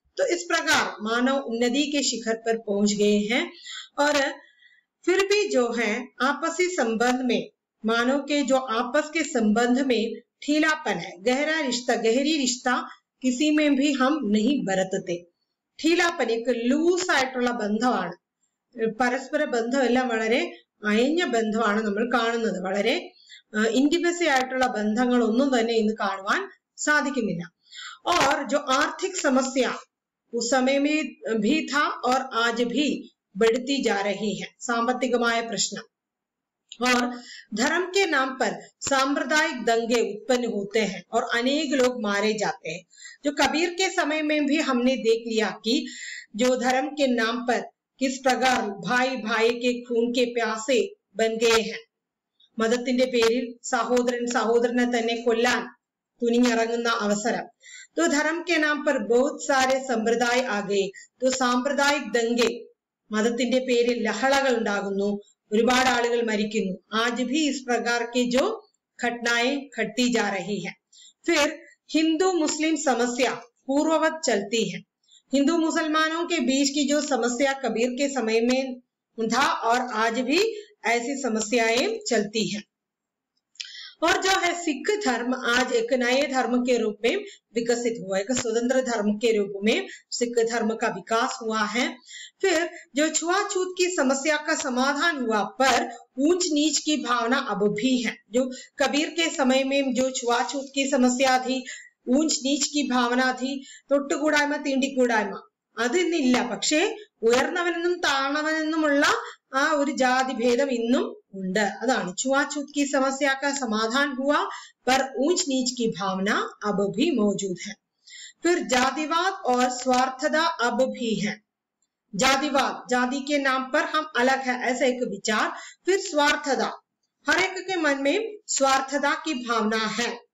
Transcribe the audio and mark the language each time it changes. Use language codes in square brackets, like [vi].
[hi] तो इस प्रकार मानव उन्नति के शिखर पर पहुंच गए हैं। और फिर भी जो है आपसी संबंध में, मानव के जो आपस के संबंध में ढीलापन है, गहरी रिश्ता किसी में भी हम नहीं बरतते। ढीलापन एक [ml] ലൂസ് ആയിട്ടുള്ള ബന്ധമാണ്, പരസ്പര ബന്ധമെല്ലാം വളരെ അയഞ്ഞ ബന്ധമാണ് നമ്മൾ കാണുന്നത്. വളരെ इंटीमेसी ആയിട്ടുള്ള ബന്ധങ്ങളൊന്നും തന്നെ ഇന്ന് കാണുവാൻ സാധിക്കുന്നില്ല. [hi] और जो आर्थिक समस्या उस समय में भी था और आज भी बढ़ती जा रही है, सांपत्तिकमाय प्रश्न। और धर्म के नाम पर सांप्रदायिक दंगे उत्पन्न होते हैं और अनेक लोग मारे जाते हैं। जो कबीर के समय में भी हमने देख लिया कि जो धर्म के नाम पर किस प्रकार भाई भाई के खून के प्यासे बन गए हैं। [ml] മതത്തിന്റെ പേരിൽ സഹോദരൻ സഹോദരനെ തന്നെ കൊല്ലാൻ തുനിഞ്ഞിറങ്ങുന്ന അവസരം। [hi] तो धर्म के नाम पर बहुत सारे संप्रदाय आ गए। तो सांप्रदायिक दंगे, [ml] മതത്തിന്റെ പേരിൽ ലഹളകൾ ഉണ്ടാകുന്നു, ഒരുപാട് ആളുകൾ മരിക്കുന്നു। [hi] आज भी इस प्रकार के जो घटनाएं घटती जा रही है। फिर हिंदू मुस्लिम समस्या पूर्ववत चलती है। हिंदू मुसलमानों के बीच की जो समस्या कबीर के समय में था और आज भी ऐसी समस्याएं चलती हैं। और जो है सिख धर्म आज एक नए धर्म के रूप में विकसित हुआ, एक स्वतंत्र धर्म के रूप में सिख धर्म का विकास हुआ है। फिर जो छुआछूत की समस्या का समाधान हुआ, पर ऊंच नीच की भावना अब भी है। जो कबीर के समय में जो छुआछूत की समस्या थी, ऊंच नीच की भावना थी, [ml] തൊട്ടുകൂടായ്മ തീണ്ടിക്കൂടായ്മ അതിന്നില്ല. പക്ഷേ ഉയർന്നവനെന്നും താണവനെന്നുമുള്ള ആ ഒരു ജാതി ഭേദം ഇന്നും ഉണ്ട്. അതാണ് [hi] छुआछूत की समस्या का समाधान हुआ, पर ऊंच नीच की भावना अब भी मौजूद है। फिर जातिवाद और स्वार्थता अब भी है। जातिवाद, जाति के नाम पर हम अलग है, ऐसा एक विचार। फिर स्वार्थता, हर एक के मन में स्वार्थता की भावना है।